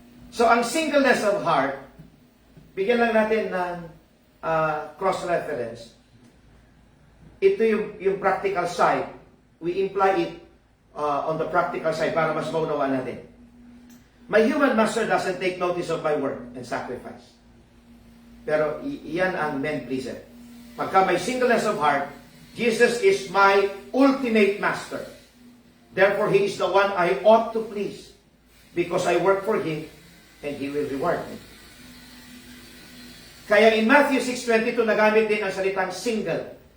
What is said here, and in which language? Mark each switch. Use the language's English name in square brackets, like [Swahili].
[Filipino] So, ang [English] singleness of heart, [Filipino] bigyan lang natin ng cross-reference. Ito yung [English] practical side. We imply it on the practical side [Filipino] para mas maunawaan natin. [English] My human master doesn't take notice of my work and sacrifice. [Filipino] Pero iyan ang [English] men pleaser. [Filipino] Pagka may [English] singleness of heart, Jesus is my ultimate master. Therefore, He is the one I ought to please because I work for Him and He will reward me. [Filipino] Kaya in Matthew 6:22, nagamit din ang salitang single.